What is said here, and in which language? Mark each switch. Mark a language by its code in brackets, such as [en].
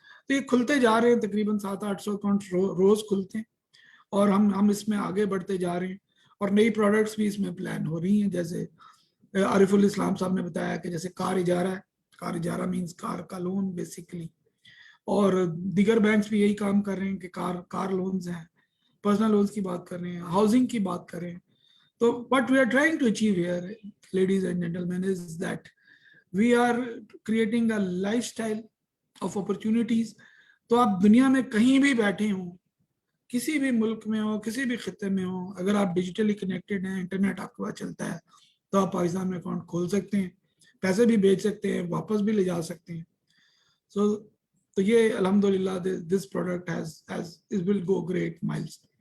[ur] تو یہ کھلتے جا رہے ہیں, تقریباً 700-800 اکاؤنٹ روز کھلتے ہیں, اور ہم اس میں آگے بڑھتے جا رہے ہیں, اور نئی پروڈکٹس بھی اس میں پلان ہو رہی ہیں. جیسے عارف الاسلام صاحب نے بتایا کہ جیسے کار اجارہ ہے, کار اجارہ مینس کار کا لون بیسیکلی, اور دیگر بینکس بھی یہی کام کر رہے ہیں کہ کار لونز ہیں, پرسنل لونز کی بات کر رہے ہیں, ہاؤسنگ کی بات کر رہے ہیں. [en] تو what we are trying to achieve here, ladies and gentlemen, is that we are creating a lifestyle of opportunities. [ur] تو آپ دنیا میں کہیں بھی بیٹھے ہوں, کسی بھی ملک میں ہو, کسی بھی خطے میں ہو, اگر آپ ڈیجیٹلی کنیکٹڈ ہیں, انٹرنیٹ آپ کے پاس چلتا ہے, تو آپ پاکستان میں اکاؤنٹ کھول سکتے ہیں, پیسے بھی بھیج سکتے ہیں, واپس بھی لے جا سکتے ہیں. تو یہ [en] الحمدللہ this product will go great miles.